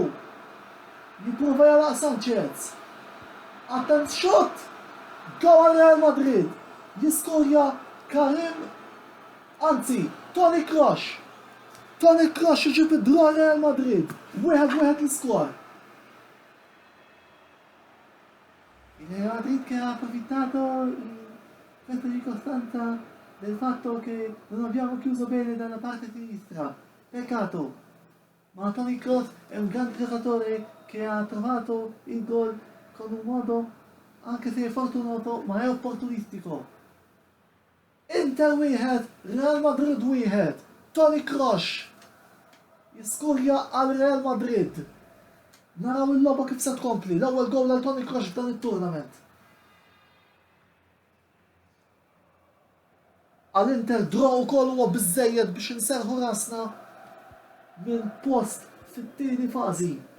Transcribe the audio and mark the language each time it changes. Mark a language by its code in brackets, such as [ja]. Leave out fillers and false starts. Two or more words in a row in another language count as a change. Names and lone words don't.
[mt] Jipruva jalaq Sanchez. Shot! Gol Real Madrid. Jiskorja Karim, anzi, Toni Kroos. Toni Kroos iġib id-dra Real Madrid. Wieħed l-iskor. [it] Il Real Madrid che ha approfittato questa circostanza del fatto che non abbiamo chiuso bene dalla parte sinistra. Peccato. Ma Toni Kroos è un grande giocatore che ha trovato il gol con un modo, anche se è fortunato, ma è opportunistico. [mt] Inter wieħed, Real Madrid wieħed. Toni Kroos jiskurja għal Real Madrid. Naraw il-logħba kif se tkompli. L-ewwel gowl għal Toni Kroos f'dan it-turnament. Għal-Inter draw ukoll huwa biżżejjed biex inserħu rasna minn post fit-tieni fażi.